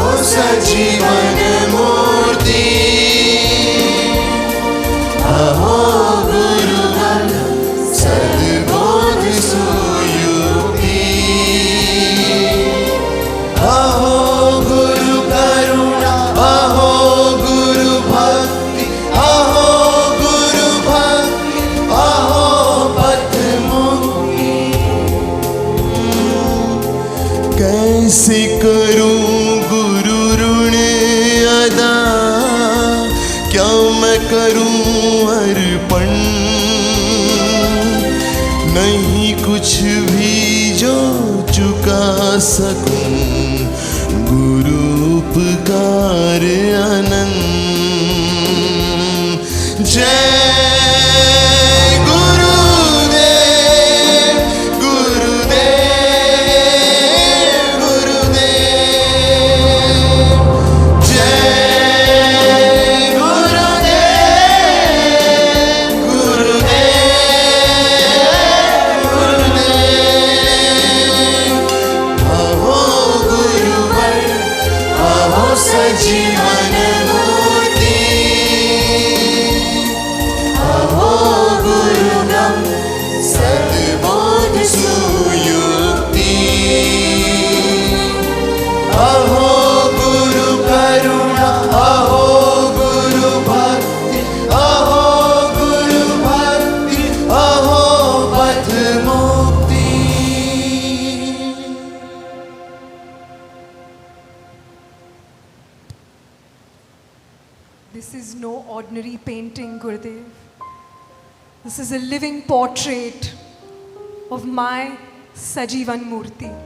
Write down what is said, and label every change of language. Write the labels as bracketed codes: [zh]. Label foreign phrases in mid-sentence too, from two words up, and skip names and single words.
[hi] सजीवन मूर्ति अहो गुरुवर सद्बोध सुयुक्ति अहो गुरु करुणा अहो गुरु भक्ति अहो गुरु भक्ति अहो पथ मुक्ति कैसे करूं गुरु ऋण अदा क्या मैं करूं अर्पण नहीं कुछ भी जो चुका सकूं गुरु उपकार अनंत जय गुरुदेव गुरुदेव गुरुदेव जय गुरुदेव गुरुदेव गुरुदेव अहो गुरुवर अहो सजीवन मूर्ति अहो गुरुगम सद्बोध सुयुक्ति अहो गुरु करुणा अहो गुरु भक्ति अहो गुरु भक्ति अहो पथ मुक्ति [en] This is no ordinary painting, Gurudev. This is a living portrait of my Sajivan Murti.